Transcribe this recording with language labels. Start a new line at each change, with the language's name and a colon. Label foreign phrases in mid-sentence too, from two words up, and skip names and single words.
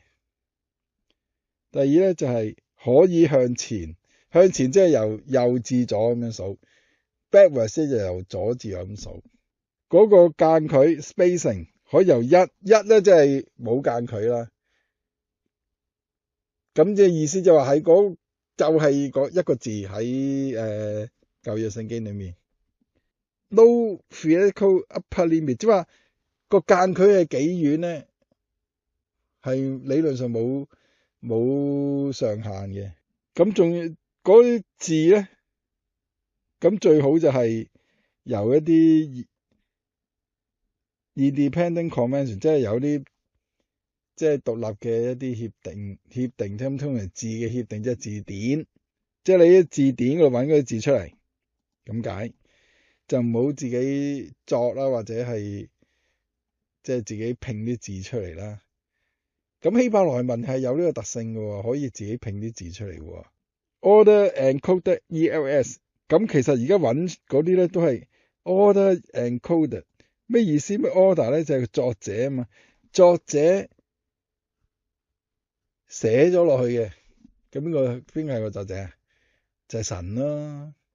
Cantonese: 第二咧就係可以向前即係由右至左咁樣數， backwards 就由左至右咁數。嗰個間距 spacing 可以由一咧即係冇間距啦。咁即係意思就話係就係嗰一個字喺舊約聖經裏面。
English: No theoretical upper limit，
Cantonese: 即係話個間距係幾遠咧，係理論上冇上限嘅。咁仲要嗰啲字咧，咁最好就係由一啲
English: independent convention，
Cantonese: 即係有啲即係獨立嘅一啲協定，通常字嘅協定即係字典，即係你喺字典嗰度揾嗰啲字出嚟咁解，就唔好自己作啦，或者係即係自己拼啲字出嚟啦。咁希伯來文係有呢個特性嘅，可以自己拼啲字出嚟嘅。
English: Order encoded ELS，
Cantonese: 咁其實而家揾嗰啲咧都係
English: order encoded，
Cantonese: 咩意思？咩 order 咧就係作者啊嘛，作者寫咗落去嘅。咁邊個係個作者啊？就係神啦。